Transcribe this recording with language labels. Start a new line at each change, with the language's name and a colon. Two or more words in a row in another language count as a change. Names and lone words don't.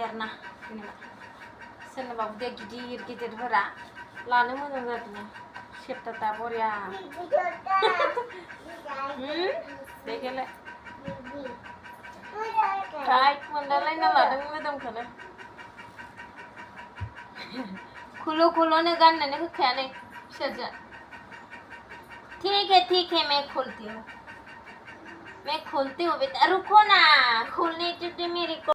Bodo: आरोना सोरनोबा उदै गिदिर गिदिरफोरा लानो मोजां जादों सेपटाटा बरिया देखेलाय टाइट मोनलायलायना लादों मोदोमखौनो खुलो खुलोनो गाननोनो होखाया नै फिसाजोआ
Hindi: ठीक है मैं खोलती हूँ बेटा रुको ना खोलने दे मेरे को